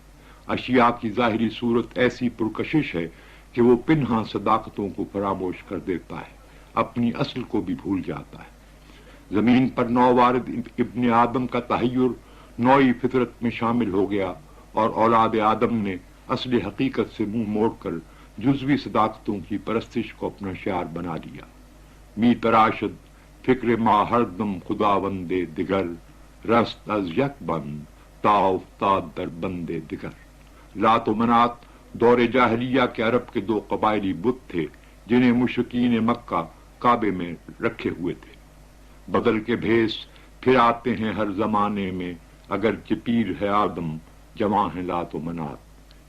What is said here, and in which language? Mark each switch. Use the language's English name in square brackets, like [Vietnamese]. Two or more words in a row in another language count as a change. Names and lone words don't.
[Urdu] اشیاء کی ظاہری صورت ایسی پرکشش ہے کہ وہ پنہاں صداقتوں کو فراموش کر دیتا ہے، اپنی اصل کو بھی بھول جاتا ہے۔ زمین پر نووارد ابن آدم کا تحیر نوعی فطرت میں شامل ہو گیا، اور اولاد آدم نے اصل حقیقت سے منہ موڑ کر جزوی صداقتوں کی پرستش کو اپنا شعار بنا لیا۔ [Persian] می تراشد فکر ما ہر دم خداوند دگر، رست از یک بند تا افتاد در بند دگر۔ [Urdu] لات و منات دور جاہلیہ کے عرب کے دو قبائلی بت تھے جنہیں مشرکین مکہ کعبے میں رکھے ہوئے تھے۔ بدل کے بھیس پھر آتے ہیں ہر زمانے میں، اگرچہ پیر ہے آدم جمع ہے لات و منات۔